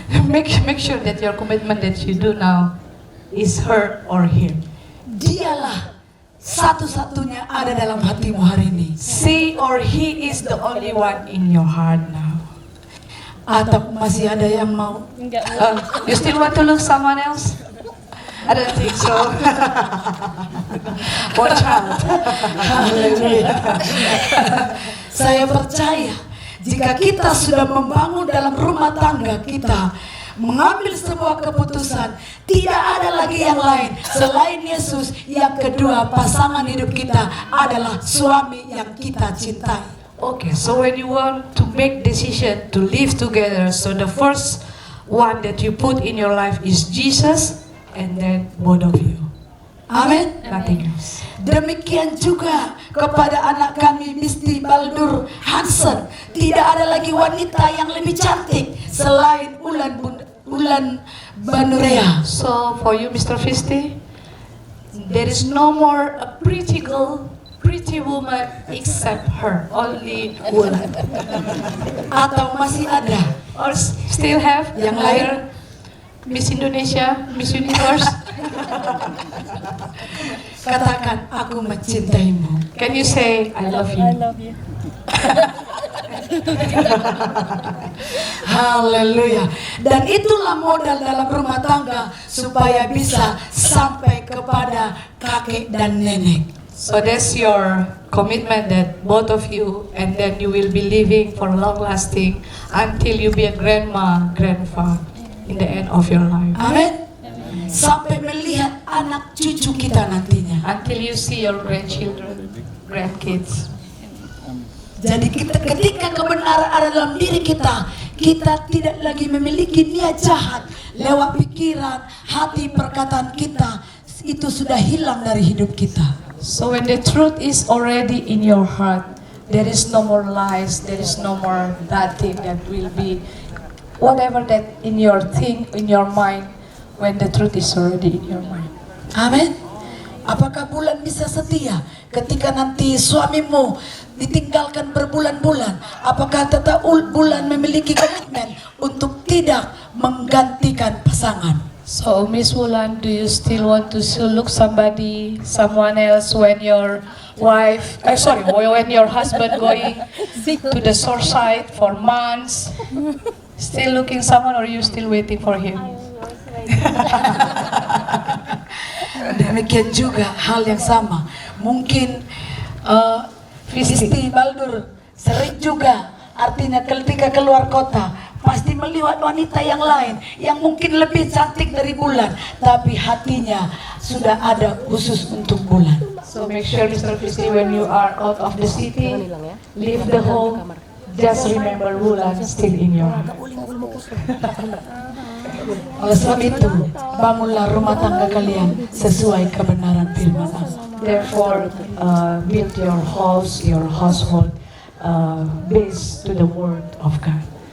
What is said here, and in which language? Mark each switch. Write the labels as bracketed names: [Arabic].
[English] Make sure that your commitment that you do now is her or him. [Indonesian] Dialah satu-satunya ada dalam hatimu hari ini. [English] She or he is the only one in your heart now. [Indonesian] Atau masih ada yang mau? [English] You still want to look someone else? I don't think so. Watch out. [Indonesian] Haleluya. Saya percaya jika kita sudah membangun dalam rumah tangga kita, mengambil sebuah keputusan, tidak ada lagi yang lain selain Yesus. Yang kedua, pasangan hidup kita adalah suami yang kita cintai. [English] Okay, so when you want to make decision to live together, so the first one that you put in your life is Jesus, and then both of you. [Indonesian] Amin. [English] Nothing else. [Indonesian] Demikian juga kepada anak kami Bisti Baldur Hansen. Tidak ada lagi wanita yang lebih cantik selain Ulan Banurea. [English] So for you, Mr. Fisti, there is no more a pretty girl, pretty woman except her, only Ulan. [Indonesian] Atau masih ada [English] Or still have [Indonesian] Yang [English] higher Miss Indonesia, Miss Universe. [Indonesian] katakan aku mencintaimu. [English] Can you say I love you? [Indonesian] Haleluya. Dan itulah modal dalam rumah tangga supaya bisa sampai kepada kakek dan nenek. [English] So that's your commitment that both of you, and then you will be living for long lasting until you be a grandma, grandpa in the end of your life. [Indonesian] Amin. Sampai melihat anak cucu kita nantinya. [English] Until you see your grandchildren, grandkids. [Indonesian] Jadi ketika kebenaran ada dalam diri kita, kita tidak lagi memiliki niat jahat lewat pikiran, hati, perkataan kita. Itu sudah hilang dari hidup kita. [English] So when the truth is already in your heart, there is no more lies, there is no more that thing that will be whatever that in your think, in your mind, when the truth is already in your mind. [Indonesian] Amin. Apakah Bulan bisa setia ketika nanti suamimu ditinggalkan berbulan-bulan? Apakah tetap Bulan memiliki komitmen untuk tidak menggantikan pasangan? [English] So Miss Wulan, do you still want to look someone else when your wife, when your husband going to the shore side for months? Still looking someone, or you still waiting for him? [Indonesian] Demikian juga hal yang sama. Mungkin Fisti Baldur sering juga, artinya ketika keluar kota pasti melihat wanita yang lain yang mungkin lebih cantik dari Bulan, tapi hatinya sudah ada khusus untuk Bulan. [English] So make sure, Mr. Fisti, when you are out of the city, leave the home, just remember Wulan still in your heart. [Indonesian] Oleh sebab itu, bangunlah rumah tangga kalian sesuai kebenaran firman Allah. [English] Therefore, build your house, your household, based to the word of God.